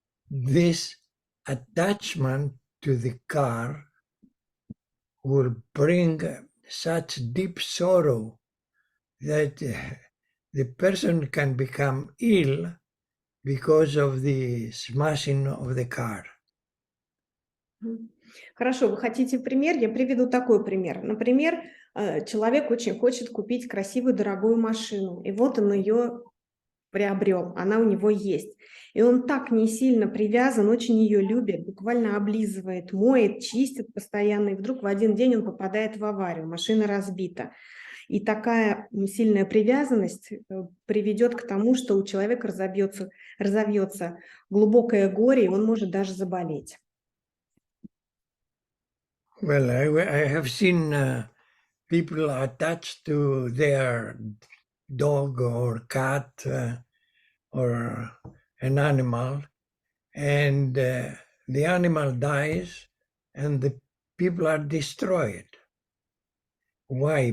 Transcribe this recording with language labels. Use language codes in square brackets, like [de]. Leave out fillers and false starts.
[en] This attachment to the car will bring such deep sorrow that the person can become ill because of the smashing of the car. [ru] Хорошо, вы хотите пример? Я приведу такой пример. Например, человек очень хочет купить красивую, дорогую машину, и вот он ее приобрел, она у него есть. И он так не сильно привязан, очень ее любит, буквально облизывает, моет, чистит постоянно, и вдруг в один день он попадает в аварию, машина разбита. И такая сильная привязанность приведет к тому, что у человека разовьется глубокое горе, и он может даже заболеть. [en] Well, I have seen people attached to their dog or cat or an animal, and the animal dies and the people are destroyed. Why?